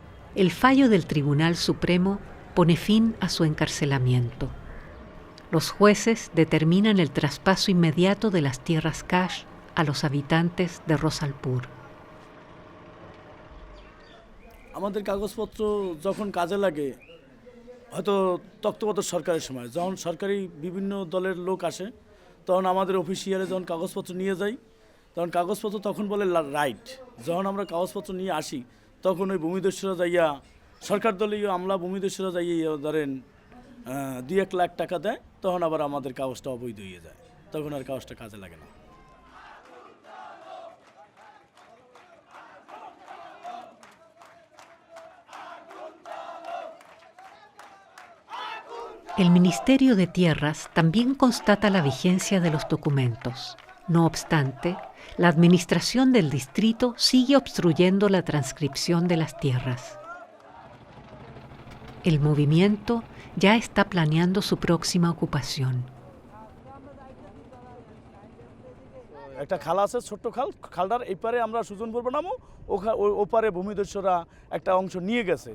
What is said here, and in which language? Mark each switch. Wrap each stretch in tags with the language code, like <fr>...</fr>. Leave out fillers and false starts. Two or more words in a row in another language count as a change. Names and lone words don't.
<es>el fallo del Tribunal Supremo pone fin a su encarcelamiento. Los jueces determinan el traspaso inmediato de las tierras Kash a los habitantes de Rosalpur.</es> <bn>আমাদের কাগজপত্র যখন কাজে লাগে হয়তো তত্ত্বাবধায়ক সরকারের সময় যখন সরকারি বিভিন্ন দলের লোক আসে তখন আমাদের অফিসিয়ালে যখন কাগজপত্র নিয়ে যাই তখন কাগজপত্র তখন বলে রাইট, যখন আমরা কাগজপত্র নিয়ে আসি তখন ওই ভূমিদস্যুরা যাইয়া সরকার দলীয় আমলা ভূমিদস্যুরা যাইয়া ধরেন 2-1 লাখ টাকা দেয়, তখন আবার আমাদের কাগজটা অবৈধ হয়ে যায়, তখন আর কাগজটা কাজে লাগে না।</bn> <es>El Ministerio de Tierras también constata la vigencia de los documentos. No obstante, la administración del distrito sigue obstruyendo la transcripción de las tierras. El movimiento ya está planeando su próxima ocupación.</es> <bn>একটা খাল আছে, ছোট্ট খাল, খালটার এই পারে আমরা সুজনপুর বানাবো, ওপারে ভূমিদস্যুরা একটা অংশ নিয়ে গেছে।</bn>